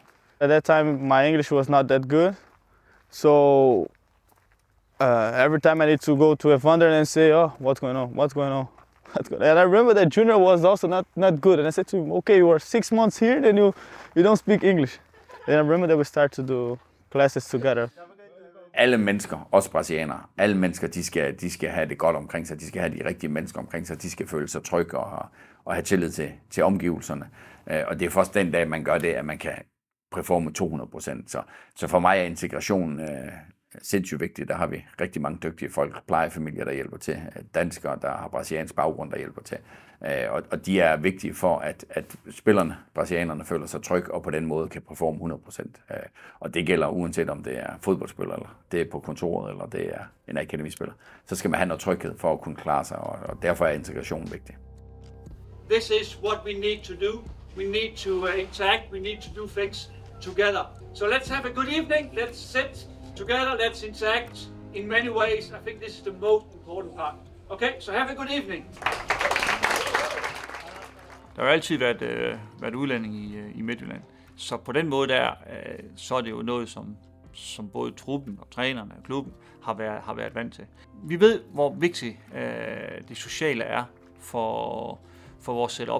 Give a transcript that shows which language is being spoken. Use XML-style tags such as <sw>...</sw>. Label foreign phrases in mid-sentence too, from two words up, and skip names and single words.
<en>At that time, my English was not that good, so every time I need to go to Evander and say, "Oh, what's going on? What's going on?" And I remember that Junior was also not good, and I said to him, "Okay, you are 6 months here, then you don't speak English." And I remember that we started to do classes together.</en> <da>Alle mennesker, også brasilianere, alle mennesker, de skal have det godt omkring sig, de skal have de rigtige mennesker omkring sig, de skal føle sig trygge og have tillid til omgivelserne. Og det er først den dag, man gør det, at man kan performe 200%. Så for mig er integrationen sindssygt vigtig. Der har vi rigtig mange dygtige folk, plejefamilier, der hjælper til, danskere, der har brasiliansk baggrund, der hjælper til. Og de er vigtige for, at spillerne, brasilianerne, føler sig trygge og på den måde kan performe 100%. Og det gælder uanset om det er fodboldspiller, eller det er på kontoret, eller det er en akademispiller. Så skal man have noget tryghed for at kunne klare sig, og derfor er integrationen vigtig.</da> <en>This is what we need to do. We need to interact, we need to do things together. So let's have a good evening, let's sit together, let's interact, in many ways, I think this is the most important part. Okay, so have a good evening.</en> <da>Der har altid været udlænding i Midtjylland. Så på den måde der, så er det jo noget, som både truppen og trænerne og klubben har været vant til. Vi ved, hvor vigtigt det sociale er for vores setup.</da>